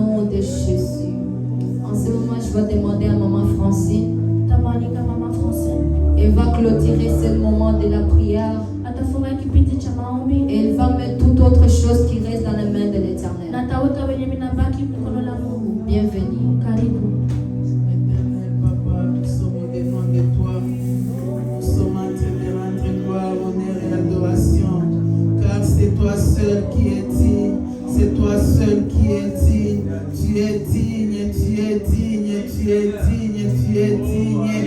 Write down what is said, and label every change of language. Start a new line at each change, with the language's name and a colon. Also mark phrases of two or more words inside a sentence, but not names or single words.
French: de Jésus. En ce moment, je vais demander à maman Francine.
Swahili: Tamaalika mama Francine.
French: Elle va clôturer ce moment de la prière.
Swahili: Atafunga kipindi cha maombi.
French: Et elle va mettre toute autre chose qui reste dans les mains de l'Éternel.
Swahili: Na taweka wenye minabaki mkono la Mungu.
French: Bienvenue.
Swahili: Karibu.
French: Éternel Papa, nous sommes au-devant de toi. Nous sommes en train de rendre gloire, honneur et adoration. Car c'est toi seul qui es digne. C'est toi seul qui es digne. Tu es digne, tu es digne, tu es digne, tu es digne.